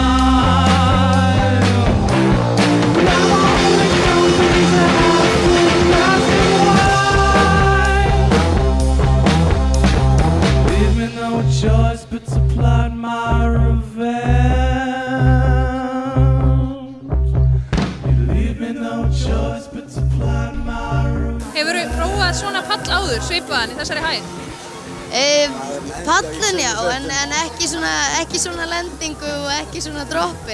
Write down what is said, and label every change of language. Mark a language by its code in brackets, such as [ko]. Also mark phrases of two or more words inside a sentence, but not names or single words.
[en] Now all the companies are passing by. Leave me no choice but to plot my revenge. [is] Hefurðu prófað svona pall áður, svipaðan í þessari hæð? Pallin já, en ekki svona lendingu og ekki svona droppin.